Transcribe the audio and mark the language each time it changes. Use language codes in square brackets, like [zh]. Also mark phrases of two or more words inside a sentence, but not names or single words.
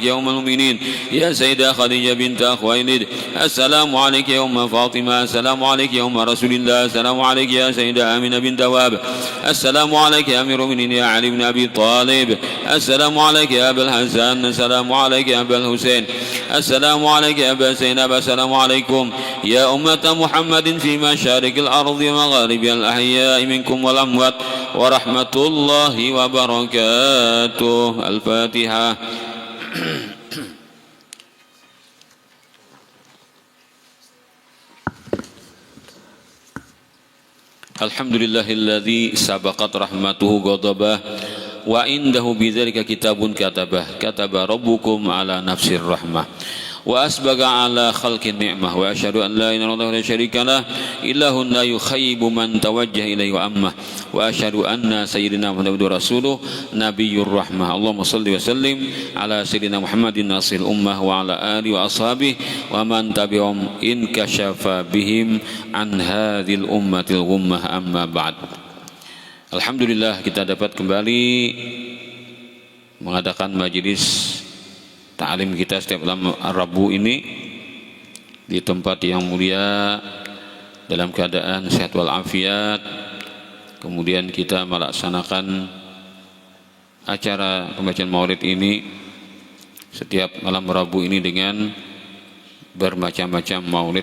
[ar] يا أم المؤمنين يا سيدة خديجة بنت خويلد، السلام عليك يا أم فاطمة، السلام عليك يا أم رسول الله، السلام عليك يا سيدة آمنة بنت وهب، السلام عليك يا أمير المؤمنين يا علي بن أبي طالب، السلام عليك يا أبا الحسن، السلام عليك يا أبا الحسين، السلام عليك يا أبا زينب، السلام عليكم يا أمة محمد في مشارق الأرض ومغاربها الأحياء منكم والأموات ورحمة الله وبركاته. الفاتحة. الحمد لله الذي سبقت رحمته غضبه وعنده بذلك كتاب كتب ربكم على نفسه الرحمة وأسبغ على خلقه النعمة وأشهد أن لا إله إلا الله لا شريك له إله لا يخيب من توجه إليه وأمه وأشهد أن سيدنا محمدا رسوله نبي الرحمة. اللهم صل وسلم على سيدنا محمد ناس الأمة وعلى آله وأصحابه ومن تبعهم إن كشف بهم عن هذه الأمة الغمة أما بعد. [id] Alhamdulillah kita dapat kembali mengadakan majelis ta'lim kita setiap malam Rabu ini di tempat yang mulia dalam keadaan sehat wal afiat. Kemudian kita melaksanakan acara pembacaan maulid ini setiap malam Rabu ini dengan bermacam-macam maulid.